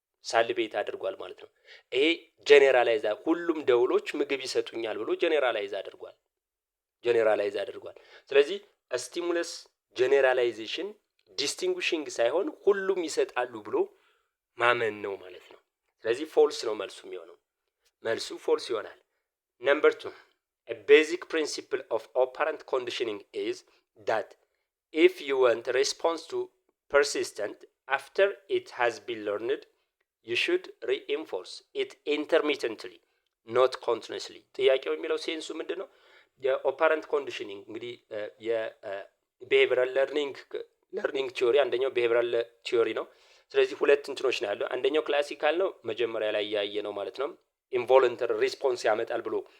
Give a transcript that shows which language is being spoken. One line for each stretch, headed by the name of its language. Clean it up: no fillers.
Amharic: ሳልቬት አድርጓል ማለት ነው። ይሄ ጀነራላይዝ ሁሉም ደውሎች ምግብ ይሰጡኛል ብሎ ጀነራላይዝ አድርጓል። ስለዚህ ስቲሙለስ ጀነራላይዜሽን ዲስቲንጉሽንግ ሳይሆን ሁሉም ይሰጣሉ ብሎ ማመን ነው ማለት ነው። ስለዚህ ፎልስ ነው መልሱ ፎልስ ይሆናል።
English: Number 2. A basic principle of operant conditioning is that if you want a response to persistent after it has been learned, you should reinforce it intermittently, not continuously.
Amharic: ጥያቄው የሚለው ሴንሱ ምንድነው? የኦፐረንት ኮንዲሽኒንግ እንግዲህ የቢሄቪራል ለርኒንግ ቲዮሪ አንደኛው ቢሄቪራል ቲዮሪ ነው። ስለዚህ ሁለት እንትኖች ነው ያለው። አንደኛው ክላሲካል ነው መጀመሪያ ላይ ያየ ነው ማለት ነው። ኢንቮለንተሪ ሪስፖንስ ያመጣል ብሎ